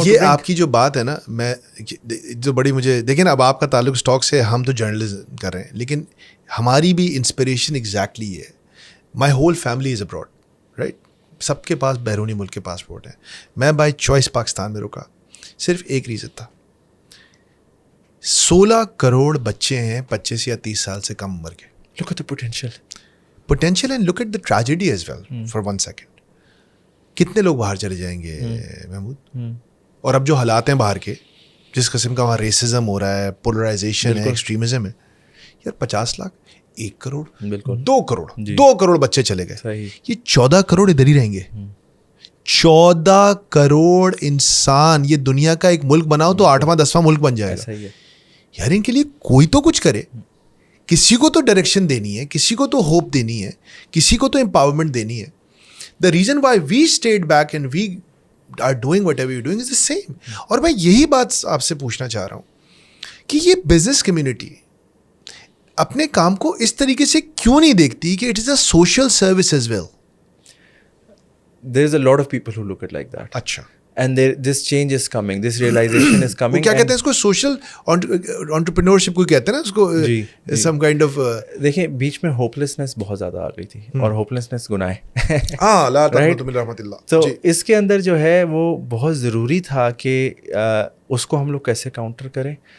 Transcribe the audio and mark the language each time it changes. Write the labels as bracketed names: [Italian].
[Urdu] یہ آپ کی جو بات ہے نا, میں جو بڑی مجھے دیکھیں نا, اب آپ کا تعلق اسٹاک سے, ہم تو جرنلزم کر رہے ہیں, لیکن ہماری بھی انسپریشن ایگزیکٹلی ہے. [English] my whole family is abroad, [Urdu] right, سب کے پاس بیرونی ملک کے پاسپورٹ ہیں. میں بائی چوائس پاکستان میں رکا, صرف ایک ریزن تھا. 16 کروڑ بچے ہیں 25 یا 30 سال سے کم عمر کے. [English] Look at the potential and look at the tragedy as well for 1 second. [Urdu] کتنے لوگ باہر چلے جائیں گے محمود؟ اور اب جو حالات ہیں باہر کے, جس قسم کا وہاں ریسزم ہو رہا ہے, پولرائزیشن ہے, ایکسٹریمزم ہے, یار 50 لاکھ, 1 کروڑ, 2 کروڑ بچے چلے گئے. یہ 14 کروڑ ادھر ہی رہیں گے. 14 کروڑ انسان, یہ دنیا کا ایک ملک بناؤ تو 8واں 10واں ملک بن جائے گا. یار ان کے لیے کوئی تو کچھ کرے. کسی کو تو ڈائریکشن دینی ہے, کسی کو تو ہوپ دینی ہے, کسی کو تو امپاورمنٹ دینی ہے. [English] The reason why we stayed back and we are doing whatever we're doing is the same. [Urdu] اور میں یہی بات آپ سے پوچھنا چاہ رہا ہوں کہ یہ بزنس کمیونٹی اپنے کام کو اس طریقے سے کیوں نہیں دیکھتی کہ [English] it is a social service as well. There is a lot of people who look at like that. [Urdu] اچھا. [English] And this change is coming, this realization is coming. [Urdu] کیا کہتے ہیں اس کو, سوشل انٹرپرینورشپ کو کہتے ہیں نا اس کو, [English] some kind of. [Urdu] دیکھیں بیچ میں ہوپلیسنس بہت زیادہ آ گئی تھی, اور ہوپلیسنس گناہ ہے. ہاں, لا رحمۃ اللہ. تو اس کے اندر جو ہے وہ بہت ضروری تھا کہ اس کو ہم لوگ کیسے کاؤنٹر کریں.